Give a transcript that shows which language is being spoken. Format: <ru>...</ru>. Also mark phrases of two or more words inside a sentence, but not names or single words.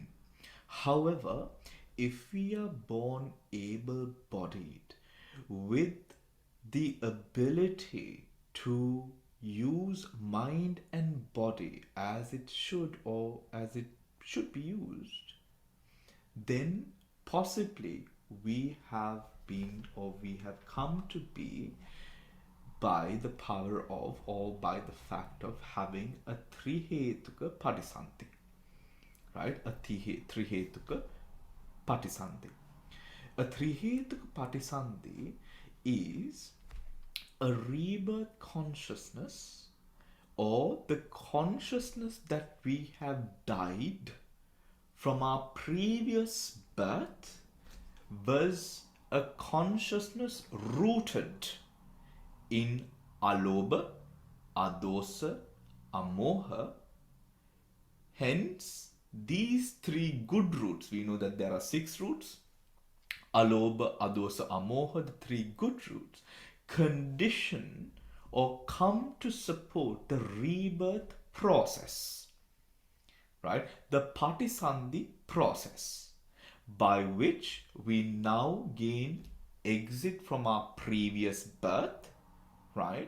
<en>However, if we are born able-bodied with the ability to use mind and body as it should or as it should be used, then possibly we have been or we have come to be by the power of or by the fact of having a</en> <pi>trihetuka patisanti.</pi> <en>Right? A</en> <pi>trihetuka patisanti.</pi> <en>A</en> <pi>trihetuka patisanti</pi> <en>is a rebirth consciousness or the consciousness that we have died from our previous birth was a consciousness rooted in</en> <pi>alobha, adosa, amoha.</pi> <en>Hence, these three good roots, we know that there are 6 roots. Alobha, adosa, amoha, the 3 good roots, condition or come to support the rebirth process. Right? The Patisandhi process, by which we now gain exit from our previous birth, right?</en>